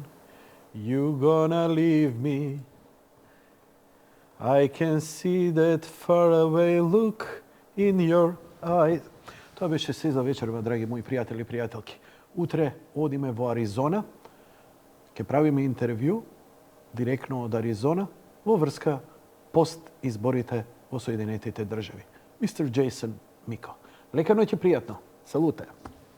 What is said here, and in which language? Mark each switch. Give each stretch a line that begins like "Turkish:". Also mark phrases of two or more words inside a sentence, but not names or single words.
English: You gonna leave me. I can see that far away look in your eyes.
Macedonian: Тоа беше се за вечерва, драги мои пријатели и пријателки. Утре одиме во Аризона. Ќе правиме интервју директно од Аризона во врска пост изборите во Соединетите држави. Мистер Джейсон Мико. Лека ноќ и пријатно. Салуте.